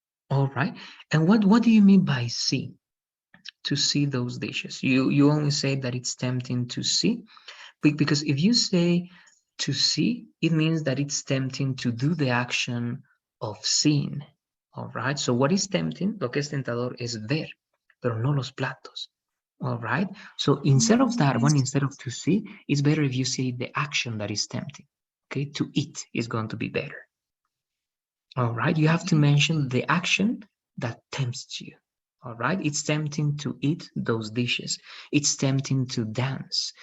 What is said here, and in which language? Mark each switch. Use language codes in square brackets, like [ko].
[en] All right, and what do you mean by see? To see those dishes. You only say that it's tempting to see, because if you say to see, it means that it's tempting to do the action of seeing. All right, so what is tempting? [es] Lo que es tentador es ver, pero no los platos. [en] All right, so instead of that one, instead of to see, it's better if you say the action that is tempting. Okay, to eat is going to be better. All right, you have to mention the action that tempts you. All right, it's tempting to eat those dishes. It's tempting to dance.